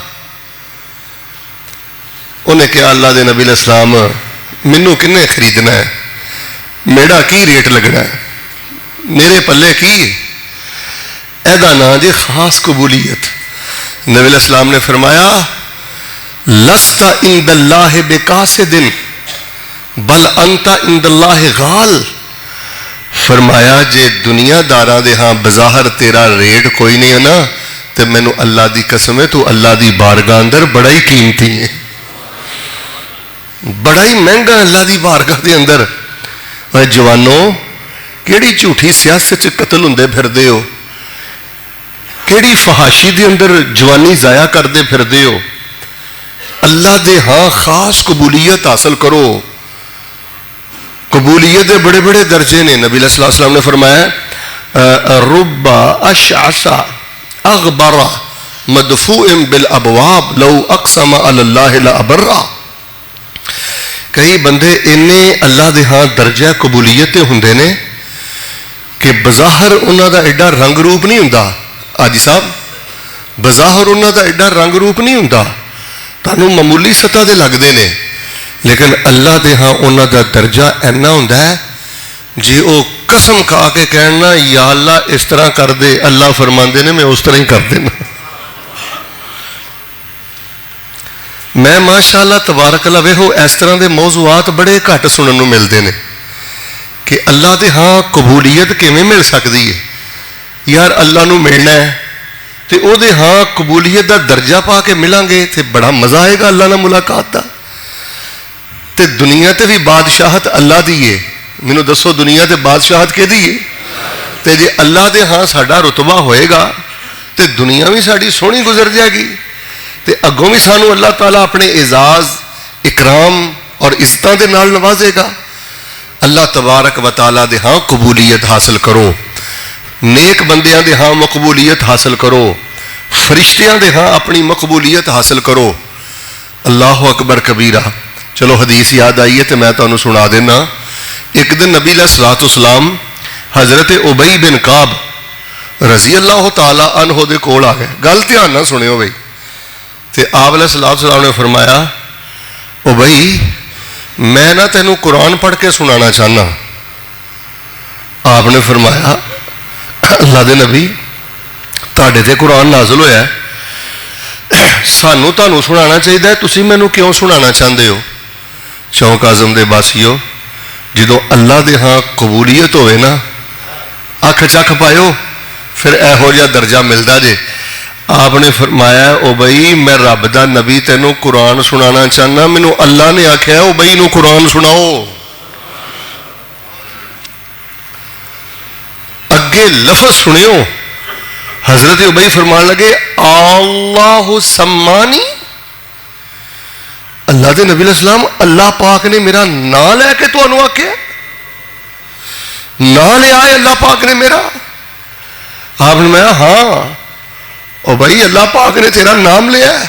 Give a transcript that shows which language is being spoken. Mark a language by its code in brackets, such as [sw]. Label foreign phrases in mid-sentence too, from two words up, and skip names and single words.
[pa] انہیں کہا اللہ دے نبی علیہ السلام مینوں کنے خریدنا ہے، میرا کی ریٹ لگنا ہے، میرے پلے کی. ایدا نہ جے خاص قبولیت. نبی علیہ السلام نے فرمایا [ar] لست عند اللہ بقاصد بل انت عند اللہ غال. [pa] فرمایا جے دنیا داراں دے ہاں بظاہر تیرا ریٹ کوئی نہیں ہے نا تے مینوں اللہ دی قسم ہے تو اللہ دی بارگاہ اندر بڑا ہی قیمتی ہے, بڑا ہی مہنگا اللہ دی بارگاہ دے اندر. اے جوانو کیڑی جھوٹھی سیاست قتل ہوندے پھردے ہو, کیڑی فحاشی دے اندر جوانی ضائع کردے پھردے ہو. اللہ دے ہاں خاص قبولیت حاصل کرو. قبولیت دے بڑے بڑے درجے نے. نبی صلی اللہ علیہ وسلم نے فرمایا [ar] رب اشعث اغبر مدفوع بالابواب لو اقسم علی اللہ لابرا. [pa] کئی بندے انہیں اللہ دے ہاں درجہ قبولیت ہوندے نے کہ بظاہر انہاں دا ایڈا رنگ روپ نہیں ہوندا. حاجی صاحب بظاہر انہاں دا ایڈا رنگ روپ نہیں ہوندا, تانوں معمولی سطح دے لگدے نے, لیکن اللہ دے ہاں انہاں دا درجہ اینا ہوندا ہے جی او قسم کھا کے کہنا یا اللہ اس طرح کر دے, اللہ فرماندے نے میں اس طرح ہی کر دینا. میں [ar] ماشاءاللہ تبارک اللہ [pa] ویکھو اس طرح دے موضوعات بڑے گھٹ سنن نوں ملدے نے کہ اللہ دے ہاں قبولیت کیویں مل سکدی ہے. یار اللہ نوں ملنا ہے تے او دے ہاں قبولیت دا درجہ پا کے ملیں گے تے بڑا مزہ آئے گا اللہ نال ملاقات دا. تے دنیا تے بھی بادشاہت اللہ دی ہے. مینوں دسو دنیا تے بادشاہت کیدی ہے؟ تے جے اللہ دے ہاں ساڈا رتبہ ہوئے گا تے دنیا بھی ساڈی سونی گزر جائے گی تے اگوں بھی سانو اللہ تعالیٰ اپنے اعزاز اکرام اور عزتاں دے نال نوازے گا. اللہ تبارک و تعالیٰ دے ہاں قبولیت حاصل کرو, نیک بندیاں دے ہاں مقبولیت حاصل کرو, فرشتیاں دے ہاں اپنی مقبولیت حاصل کرو. [ar] اللہ اکبر کبیرہ. [pa] چلو حدیث یاد آئی ہے تو میں تمہیں سنا دینا. ایک دن نبی [ar] علیہ الصلوۃ والسلام [pa] حضرت ابی بن کعب [ar] رضی اللہ تعالیٰ عنہ [pa] دے کول آ گئے. گل دھیان نہ سنیو بھائی. تے آپ [ar] علیہ الصلوۃ والسلام [pa] نے فرمایا ابی میں نہ تینوں قرآن پڑھ کے سنانا چاہنا. آپ نے فرمایا اللہ دے نبی تہاڈے تے قرآن نازل ہویا ہے, سانو تانوں سنانا چاہیے, تسی مینوں کیوں سنانا چاہتے ہو؟ چوک اعظم دے باسیو جدوں اللہ دے ہاں قبولیت ہوئے نا اکھ چکھ پائیو پھر ایہو جہا درجہ ملتا جے. آپ نے فرمایا او بھائی میں رب دا نبی تینوں قرآن سنانا چاہنا, مینوں اللہ نے آکھیا او بھائی نوں قرآن سناؤ. اگے لفظ سنیو, حضرت ابی فرمان لگے اللہ سمانی, اللہ دے نبی علیہ السلام اللہ پاک نے میرا نام لے کے تو انہوں آکھیا, نام لے آئے اللہ پاک نے میرا. آپ نے میں ہاں او بھائی اللہ پاک نے تیرا نام لیا ہے.